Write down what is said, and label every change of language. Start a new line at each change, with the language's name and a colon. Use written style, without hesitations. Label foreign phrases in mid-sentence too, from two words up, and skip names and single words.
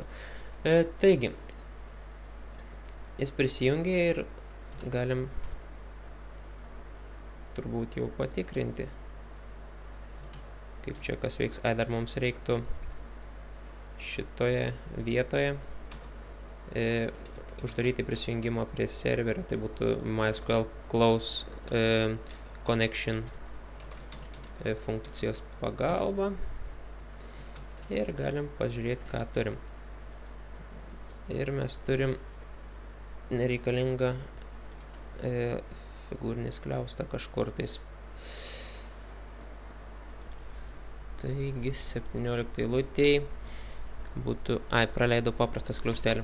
Lithuanian: Taigi, jis prisijungė ir galim turbūt jau patikrinti, kaip čia kas veiks. Dar mums reiktų šitoje vietoje uždaryti prisijungimą prie serverio, tai būtų MySQL
English: close connection
Lithuanian: funkcijos pagalba, ir galim pažiūrėti, ką turim. Ir mes turim nereikalingą figūrinį skliaustą kažkur tais. Taigi 17 eilutėj būtų, praleidau paprastą skliaustelį.